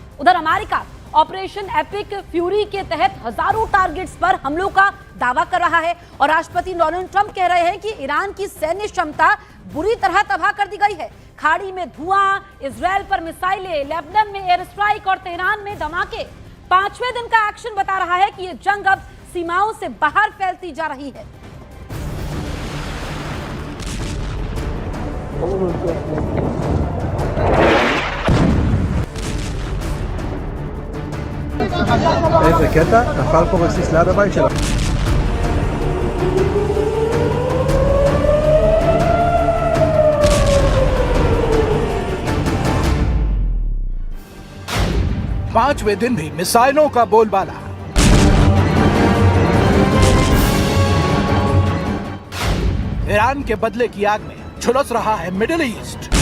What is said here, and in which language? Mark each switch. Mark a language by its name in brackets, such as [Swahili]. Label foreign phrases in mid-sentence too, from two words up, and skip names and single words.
[Hindi] उधर अमेरिका ऑपरेशन एपिक फ्यूरी के तहत हजारों टारगेट्स पर हमलों का दावा कर रहा है और राष्ट्रपति डोनाल्ड ट्रंप कह रहे हैं कि ईरान की सैन्य क्षमता बुरी तरह तबाह कर दी गई है। खाड़ी में धुआं, इजरायल पर मिसाइलें, लेबनान में [English] air strike [Hindi] और तेहरान में धमाके 5वें दिन का एक्शन बता रहा है कि ये जंग अब सीमाओं से बाहर फैलती जा रही है। [Hebrew] איזה קטע, נפל פה רסיס ליד הבית שלה. [Hindi] पांचवें दिन भी मिसाइलों का बोलबाला। ईरान के बदले की आग में झुलस रहा है मिडिल ईस्ट।